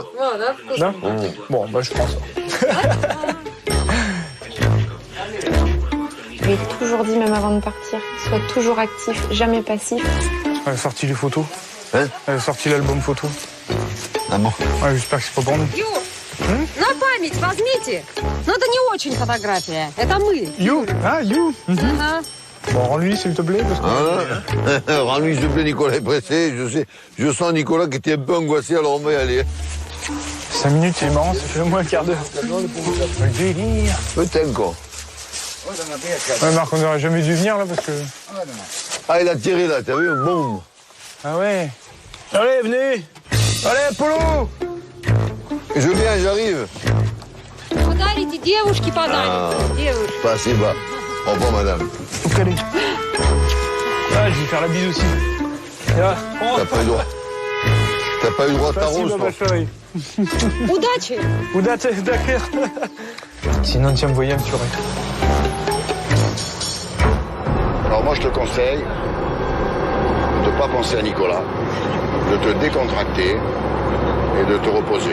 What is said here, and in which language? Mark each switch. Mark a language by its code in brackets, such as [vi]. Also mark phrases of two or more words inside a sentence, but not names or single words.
[fr] Non? Bon, bah je prends ça. Je lui ai toujours dit, même avant de partir, sois toujours actif, jamais passif. Elle a sorti les photos. Hein? Elle a sorti l'album photo. Ah bon? Ouais, j'espère que c'est pas pour nous. [ru] На память возьмите. Но это не очень фотография. Это мы. [en] You? Ah, you? [ru] Ага. [fr] Bon, rends-lui, s'il te plaît. Parce que... Ah, rends-lui, s'il te plaît, Nicolas est pressé. Je sens Nicolas qui était un peu angoissé, alors on va y aller. 5 minutes, c'est marrant, ça fait au moins un quart d'heure. Peut-être quoi. Ouais, Marc, on n'aurait jamais dû venir là parce que. Ah, il a tiré là, t'as vu? Boum. Ah ouais. Allez, venez. Allez, Polo. Je viens, j'arrive. [ru] Подарите девушке подарок. Девушке. Спасибо. [fr] Au revoir, madame. Ah, je vais faire la bise aussi. T'as pas eu droit. T'as pas eu droit de ta rose, toi. [ru] Удачи. Удачи, [fr] d'accord. Sinon, tu me voyais me tuer. Alors moi, je te conseille de ne pas penser à Nicolas, de te décontracter et de te reposer.